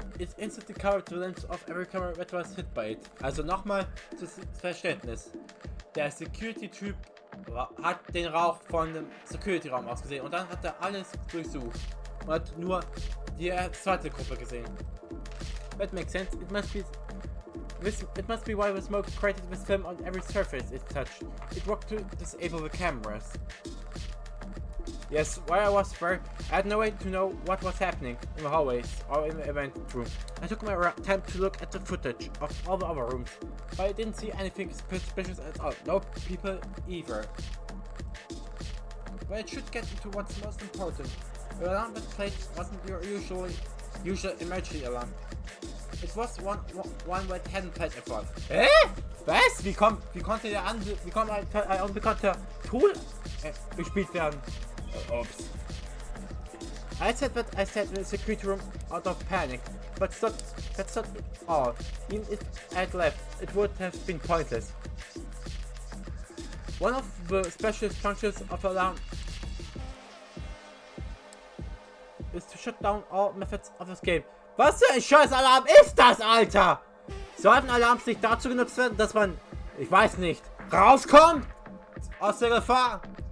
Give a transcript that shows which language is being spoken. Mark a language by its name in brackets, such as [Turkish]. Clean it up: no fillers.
[English] It instantly covered the lens of every camera that was hit by it. [German] Also nochmal zum Verständnis. Der Security-Typ hat den Rauch von dem Security-Raum aus gesehen und dann hat er alles durchsucht und hat nur die zweite Gruppe gesehen. [English] That makes sense. It must be why the smoke created this film on every surface it touched. It worked to disable the cameras. Yes, while I was there, I had no way to know what was happening in the hallways or in the event room. I took my time to look at the footage of all the other rooms, but I didn't see anything suspicious at all. No people either. But it should get into what's most important. The alarm that played wasn't your usual emergency alarm. It was one that hadn't played before. [German] Was? Wie konnte ein unbekannter Tool gespielt werden? [English] Oops. I said in the security room out of panic, but that's not all. Even if I had left, it would have been pointless. One of the special functions of the alarm is to shut down all methods of escape. [German] Was für ein scheiß Alarm ist das, Alter? Sollten Alarms nicht dazu genutzt werden, dass man, ich weiß nicht, rauskommt aus der Gefahr?